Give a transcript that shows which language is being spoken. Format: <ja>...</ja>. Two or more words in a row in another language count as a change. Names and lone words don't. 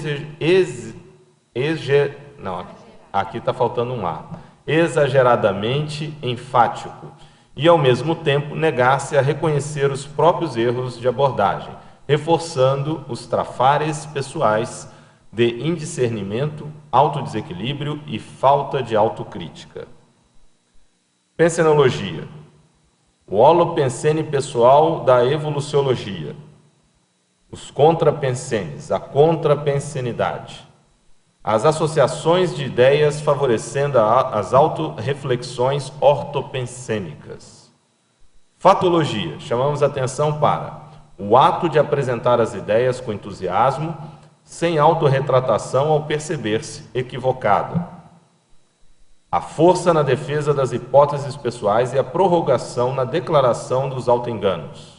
<pt>exageradamente enfático e, ao mesmo tempo, negar-se a reconhecer os próprios erros de abordagem, reforçando os trafares pessoais de indiscernimento, autodesequilíbrio e falta de autocrítica. Pensenologia. O holopensene pessoal da evoluciologia. Os contrapensenes, a contrapensenidade. As associações de ideias favorecendo as autorreflexões ortopensênicas. Fatologia. Chamamos atenção para o ato de apresentar as ideias com entusiasmo, sem autorretratação ao perceber-se equivocado. A força na defesa das hipóteses pessoais e a prorrogação na declaração dos autoenganos.</pt>